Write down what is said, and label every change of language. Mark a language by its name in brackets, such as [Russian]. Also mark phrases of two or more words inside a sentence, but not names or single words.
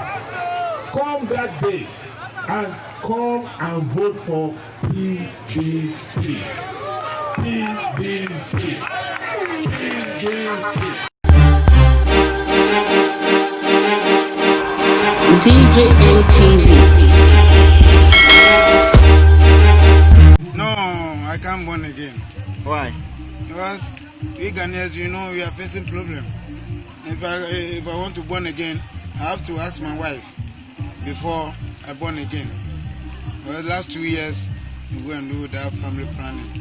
[English] Come that day and come and vote for PDP. PDP. PDP. DJ ATV. No, I can't born again. Why? Because we Ghanaians, you know, we are facing problem. If I want to born again, I have to ask my wife before I born again. For the last 2 years, we go and do that family planning.